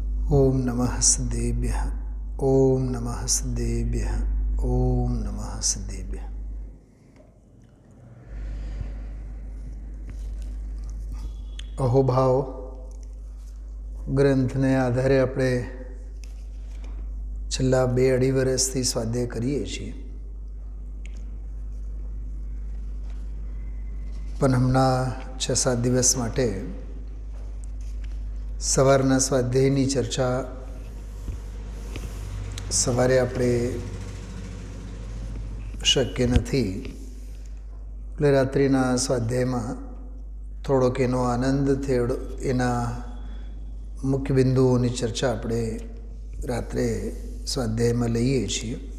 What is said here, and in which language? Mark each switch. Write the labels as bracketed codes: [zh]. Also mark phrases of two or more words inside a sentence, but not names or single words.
[sa] ओम नमः सिद्धेभ्यः। ओम नमः सिद्धेभ्यः। ओम नमः सिद्धेभ्यः। [gu] અહોભાવ ગ્રંથને આધારે આપણે છેલ્લા 2-2.5 વર્ષથી સ્વાધ્યાય કરીએ છીએ, પણ હમણાં 6-7 દિવસ માટે સવારના સ્વાધ્યાયની ચર્ચા સવારે આપણે શક્ય નથી, એટલે રાત્રિના સ્વાધ્યાયમાં થોડોક એનો આનંદ થયો, એના મુખ્ય બિંદુઓની ચર્ચા આપણે રાત્રે સ્વાધ્યાયમાં લઈએ છીએ.